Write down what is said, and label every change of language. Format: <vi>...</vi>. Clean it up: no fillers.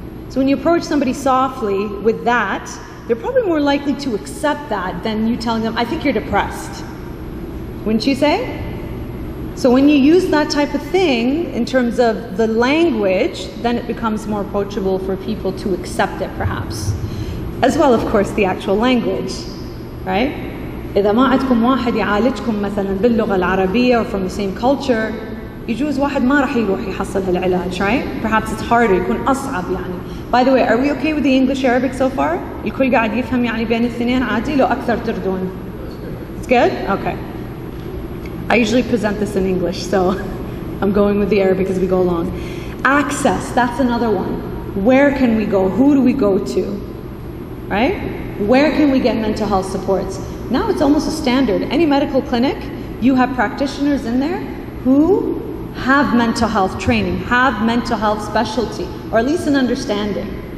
<en>So when you approach somebody softly with that, they're probably more likely to accept that than you telling them, I think you're depressed. Wouldn't you say? So when you use that type of thing in terms of the language, then it becomes more approachable for people to accept it perhaps. As well, of course, the actual language. Right?</en> <ar>إذا ما عندكم واحد يعالجكم مثلا باللغة العربية</ar> <en>or from the same culture,</en> <ar>يجوز واحد ما راح يروح يحصل هالعلاج, right?</ar> <en>Perhaps it's harder,</en> <ar>يكون أصعب يعني.</ar> <en>By the way, are we okay with the English Arabic so far?</en> <ar>الكل قاعد يفهم يعني بين الاثنين عادي لو أكثر تردون.</ar> <en>It's good? Okay. I usually present this in English, so I'm going with the Arabic as we go along. Access, that's another one. Where can we go? Who do we go to? Right? Where can we get mental health supports? Now it's almost a standard. Any medical clinic, you have practitioners in there who have mental health training, have mental health specialty, or at least an understanding.</en>